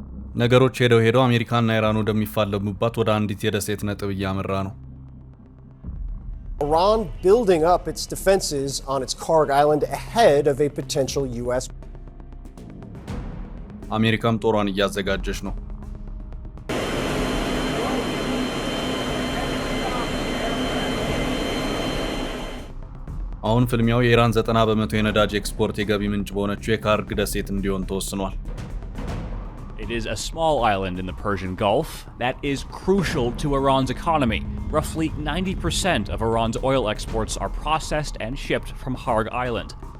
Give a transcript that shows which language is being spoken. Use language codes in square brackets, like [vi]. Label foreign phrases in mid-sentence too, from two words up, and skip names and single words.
[am] ነገሮች ሄደው አሜሪካና ኢራን ወደሚፋለሙባት ወደ አንዲት የደሴት ነጥብ እያመራ ነው። [en] Iran building up its defenses on its Karg Island ahead of a potential US. [am] አሜሪካም ጦሯን እያዘጋጀች ነው። አሁን ፍልሚያው የኢራን 90% የነዳጅ ኤክስፖርት የገቢ ምንጭ በሆነችው የካርግ ደሴት እንዲሆን ተወስኗል። [en] It is a small island in the Persian Gulf that is crucial to Iran's economy. Roughly 90% of Iran's oil exports are processed and shipped from Karg Island.